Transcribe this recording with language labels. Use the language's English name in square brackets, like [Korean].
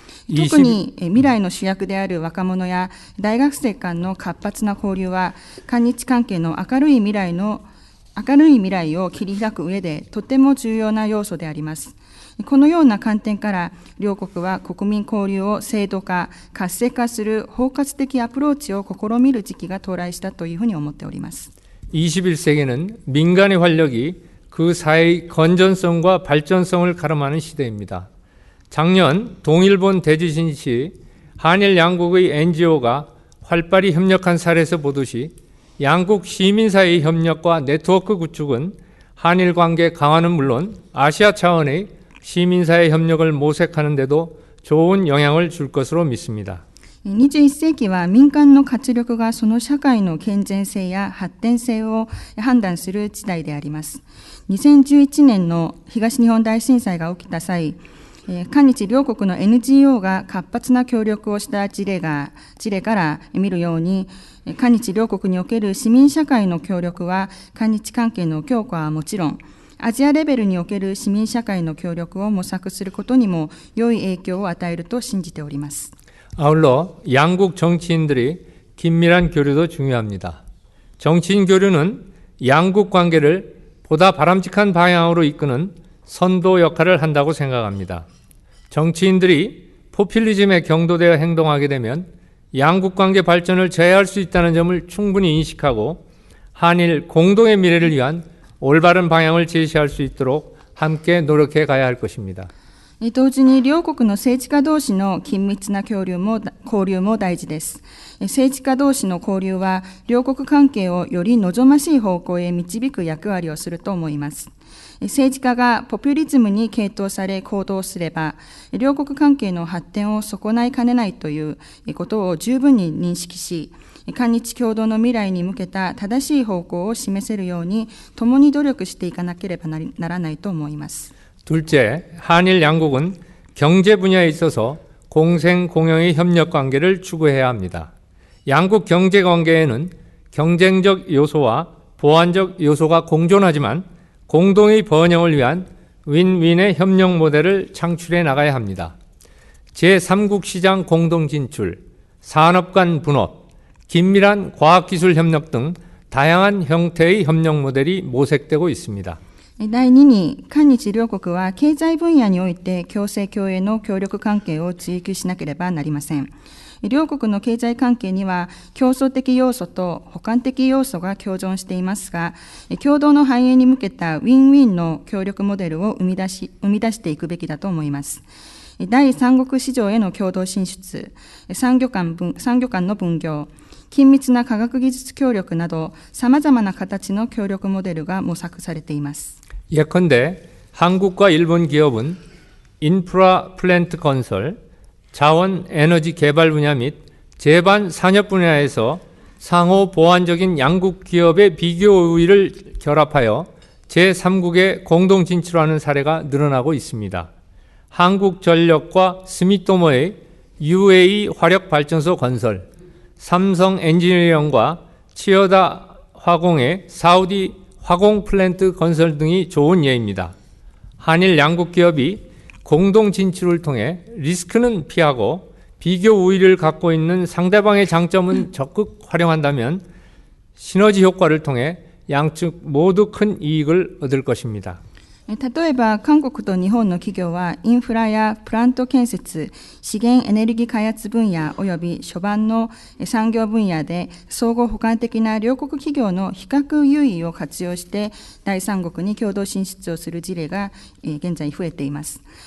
[Japanese] 特に未来の主役である若者や大学生間の活発な交流は韓日関係の明るい未来を切り開く上でとても重要な要素であります。このような観点から両国は国民交流を制度化、活性化する包括的アプローチを試みる時期が到来したというふうに思っております。 [Korean] 21세기는 민간의 활력이 그 사회의 건전성과 발전성을 가름하는 시대입니다. 작년 동일본 대지진 시 한일 양국의 NGO가 활발히 협력한 사례에서 보듯이 양국 시민사회의 협력과 네트워크 구축은 한일 관계 강화는 물론 아시아 차원의 시민사회 협력을 모색하는 데도 좋은 영향을 줄 것으로 믿습니다. [Japanese] 21世紀は民間の活力がその社会の健全性や発展性を判断する時代であります。 2011年の東日本大震災が起きた際、韓日両国の NGO が活発な協力をした事例から見るように、韓日両国における市民社会の協力は韓日関係の強化はもちろん、アジアレベルにおける市民社会の協力を模索することにも良い影響を与えると信じております。 [Korean] 아울러 양국 정치인들이 긴밀한 교류도 중요합니다. 정치인 교류는 양국 관계를 보다 바람직한 방향으로 이끄는 선도 역할을 한다고 생각합니다. 정치인들이 포퓰리즘에 경도되어 행동하게 되면 양국 관계 발전을 제어할 수 있다는 점을 충분히 인식하고 한일 공동의 미래를 위한 올바른 방향을 제시할 수 있도록 함께 노력해 가야 할 것입니다. [Japanese] 同時に両国の政治家同士の緊密な交流も大事です。政治家同士の交流は両国関係をより望ましい方向へ導く役割をすると思います。政治家がポピュリズムに傾倒され行動すれば、両国関係の発展を損ないかねないということを十分に認識し、韓日共同の未来に向けた正しい方向を示せるように共に努力していかなければならないと思います。 [Korean] 둘째, 한일 양국은 경제 분야에 있어서 공생 공영의 협력 관계를 추구해야 합니다. 양국 경제 관계에는 경쟁적 요소와 보완적 요소가 공존하지만 공동의 번영을 위한 윈윈의 협력 모델을 창출해 나가야 합니다. 제3국 시장 공동 진출, 산업 간 분업, 긴밀한 과학기술 협력 등 다양한 형태의 협력 모델이 모색되고 있습니다. [Japanese] 第2に、韓日両国は経済分野において共生共栄の協力関係を追求しなければなりません。両国の経済関係には競争的要素と補完的要素が共存していますが、共同の繁栄に向けたウィンウィンの協力モデルを生み出していくべきだと思います。第三国市場への共同進出、産業間の分業、緊密な科学技術協力など様々な形の協力モデルが模索されています。 [Korean] 예컨대 한국과 일본 기업은 인프라 플랜트 건설, 자원 에너지 개발 분야 및 제반 산업 분야에서 상호 보완적인 양국 기업의 비교 우위를 결합하여 제3국에 공동 진출하는 사례가 늘어나고 있습니다. 한국전력과 스미토모의 UAE 화력발전소 건설, 삼성 엔지니어링과 치여다 화공의 사우디 화공 플랜트 건설 등이 좋은 예입니다. 한일 양국 기업이 공동 진출을 통해 리스크는 피하고 비교 우위를 갖고 있는 상대방의 장점은 적극 활용한다면 시너지 효과를 통해 양측 모두 큰 이익을 얻을 것입니다. [Japanese] 例えば韓国と日本の企業はインフラやプラント建設、資源エネルギー開発分野および初版の産業分野で相互補完的な両国企業の比較優位を活用して第三国に共同進出をする事例が現在増えています。